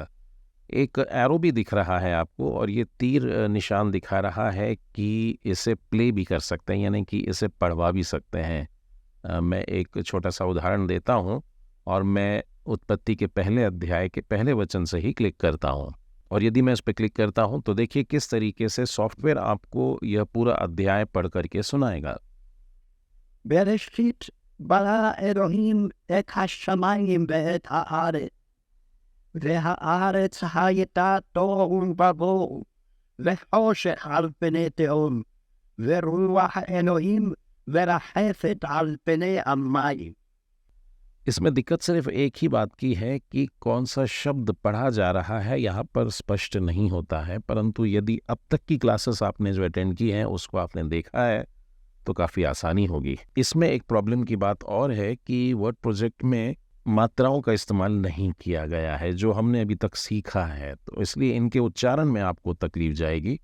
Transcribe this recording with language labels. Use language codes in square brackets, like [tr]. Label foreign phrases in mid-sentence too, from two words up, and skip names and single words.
[hi] एक एरो भी दिख रहा है आपको, और ये तीर निशान दिखा रहा है कि इसे प्ले भी कर सकते हैं, यानी कि इसे पढ़वा भी सकते हैं। मैं एक छोटा सा उदाहरण देता हूँ, और मैं उत्पत्ति के पहले अध्याय के पहले वचन से ही क्लिक करता हूँ, और यदि मैं इस पर क्लिक करता हूँ तो देखिए किस तरीके से सॉफ्टवेयर आपको यह पूरा अध्याय पढ़ करके सुनाएगा। [he] בראשית ברא אלוהים את השמים ואת הארץ, והארץ היתה תהו ובהו, וחושך על פני תהום, ורוח אלוהים מרחפת על פני המים. [hi] इसमें दिक्कत सिर्फ एक ही बात की है कि कौन सा शब्द पढ़ा जा रहा है यहाँ पर स्पष्ट नहीं होता है, परंतु यदि अब तक की क्लासेस आपने जो अटेंड की हैं उसको आपने देखा है तो काफ़ी आसानी होगी। इसमें एक प्रॉब्लम की बात और है कि वर्ड प्रोजेक्ट में मात्राओं का इस्तेमाल नहीं किया गया है जो हमने अभी तक सीखा है, तो इसलिए इनके उच्चारण में आपको तकलीफ जाएगी।